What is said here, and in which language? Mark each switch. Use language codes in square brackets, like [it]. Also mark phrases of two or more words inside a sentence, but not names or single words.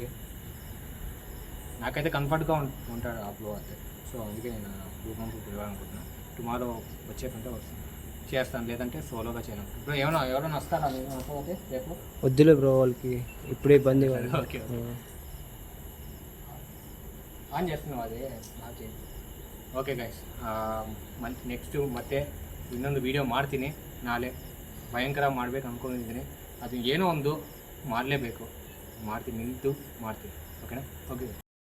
[te] నాకైతే కంఫర్ట్గా ఉంటాడు ఆ ప్రో అయితే. సో అందుకే నేను రూపం ప్రో పిలవాలనుకుంటున్నాను. టుమారో వచ్చేకంటే వస్తుంది. చేస్తాను, లేదంటే సోలోగా చేయను. ఇప్పుడు ఎవరైనా వస్తారా మీరు నాతో రేపు? వద్దులే బ్రో, వాళ్ళకి ఇప్పుడే ఇబ్బంది కాదు. ఓకే ಆನ್ చేస్తున్నావు [kn] ಅದೇ ಹಾಕಿ. [en] okay guys, [kn] ನೆಕ್ಸ್ಟು ಮತ್ತೆ ಇನ್ನೊಂದು ವೀಡಿಯೋ ಮಾಡ್ತೀನಿ ನಾಳೆ. ಭಯಂಕರ ಮಾಡ್ಬೇಕು ಅಂದ್ಕೊಂಡಿದ್ದೀನಿ, ಅದು ಏನೋ ಒಂದು ಮಾಡಲೇಬೇಕು, ಮಾಡ್ತೀನಿ, ನಿಂತು ಮಾಡ್ತೀನಿ. ಓಕೆನಾ? ಓಕೆ.